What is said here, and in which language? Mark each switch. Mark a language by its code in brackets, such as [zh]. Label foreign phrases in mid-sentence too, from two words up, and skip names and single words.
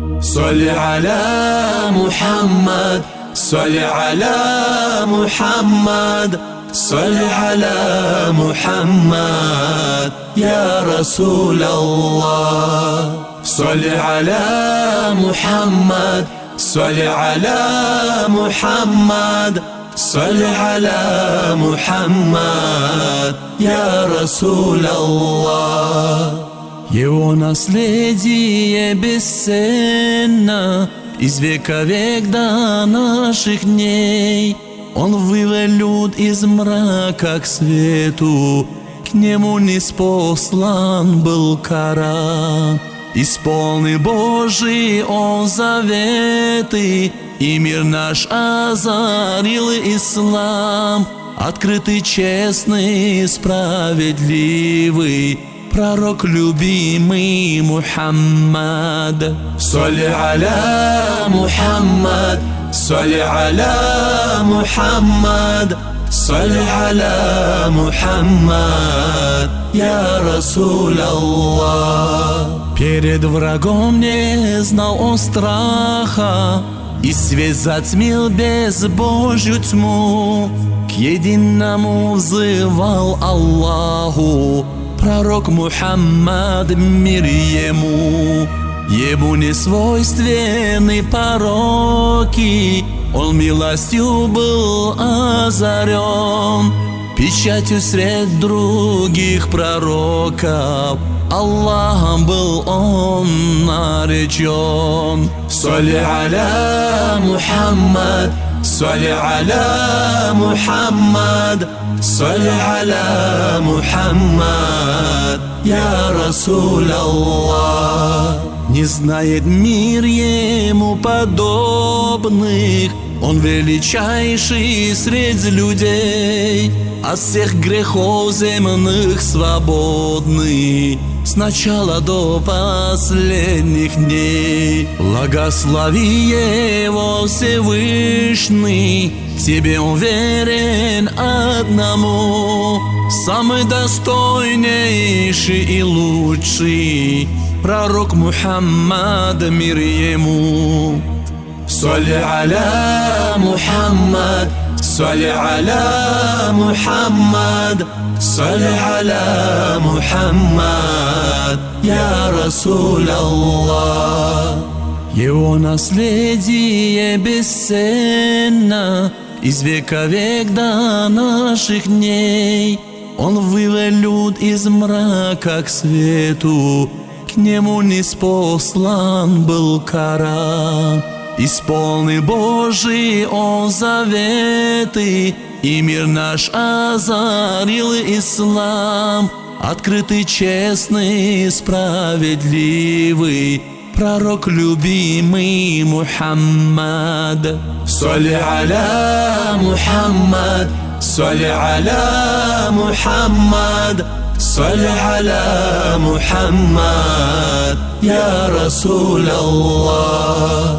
[ar] صل على محمد، صل على محمد، صل على محمد يا رسول الله. صل على محمد، صل على محمد، صل على محمد يا رسول الله. [ru] Его наследие бесценно из века в век до наших дней. Он вывел люд из мрака к свету, к нему ниспослан был Коран. Исполнил Божий он заветы, и мир наш озарил ислам. Открытый, честный, справедливый пророк любимый Мухаммад. [ar] صل على محمد، صل على محمد، صل على محمد يا رسول الله. [ru] Перед врагом не знал он страха, и свет затмил безбожью тьму. К единому взывал Аллаху пророк Мухаммад, мир ему. Ему не свойственны пороки, он милостью был озарен. Печатью сред других пророков Аллахом был он наречен. [ar] صل على محمد، صل على محمد، صل على محمد يا رسول الله. [ru] Не знает мир ему подобных, он величайший среди людей, от всех грехов земных свободный, с начала до последних дней. Благослови его Всевышний, тебе он верен одному, самый достойнейший и лучший пророк Мухаммад, мир ему. [ar] صل على محمد، صل على محمد، صل على محمد يا رسول الله. [ru] Его наследие бесценно из века в век до наших дней. Он вывел люд из мрака к свету, к нему ниспослан был Коран. Исполнил Божий он заветы, и мир наш озарил ислам. Открытый, честный, справедливый пророк любимый Мухаммад. [ar] صل على محمد، صل على محمد، صل على محمد يا رسول الله.